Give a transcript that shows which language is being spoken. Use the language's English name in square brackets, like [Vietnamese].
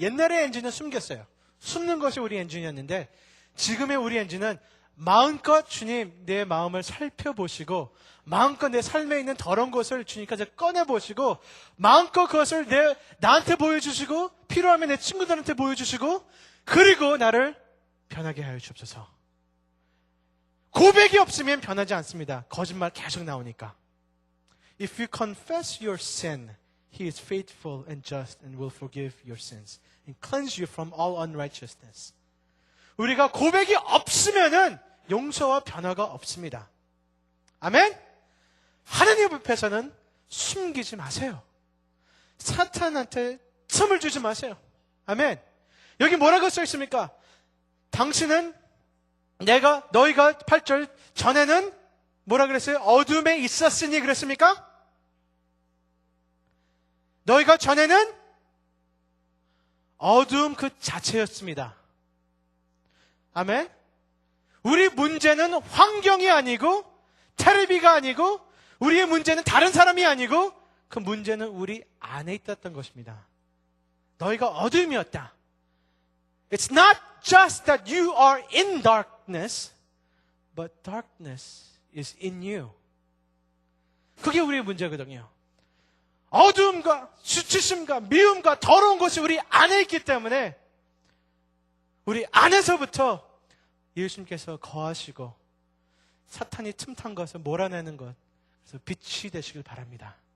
[Korean] 옛날의 엔진은 숨겼어요. 숨는 것이 우리 엔진이었는데 지금의 우리 엔진은 마음껏 주님 내 마음을 살펴보시고 마음껏 내 삶에 있는 더러운 것을 주님께서 꺼내보시고 마음껏 그것을 나한테 보여주시고 필요하면 내 친구들한테 보여주시고 그리고 나를 변하게 하여 주옵소서. 고백이 없으면 변하지 않습니다. 거짓말 계속 나오니까. [English] If you confess your sin, He is faithful and just and will forgive your sins and cleanse you from all unrighteousness. [Korean] 우리가 고백이 없으면은 용서와 변화가 없습니다. 아멘? 하나님 앞에서는 숨기지 마세요. 사탄한테 틈을 주지 마세요. 아멘? 여기 뭐라고 써 있습니까? 당신은 너희가 8절 전에는 뭐라 그랬어요? 어둠에 있었으니 그랬습니까? 너희가 전에는 어둠 그 자체였습니다. 아멘? 우리 문제는 환경이 아니고 테레비가 아니고 우리의 문제는 다른 사람이 아니고 그 문제는 우리 안에 있었던 것입니다. 너희가 어둠이었다. [English] It's not just that you are in darkness, but darkness is in you. [Korean] 그게 우리의 문제거든요. 어두움과 수치심과 미움과 더러운 것이 우리 안에 있기 때문에 우리 안에서부터 예수님께서 거하시고 사탄이 틈탄 것을 몰아내는 것, 그래서 빛이 되시길 바랍니다.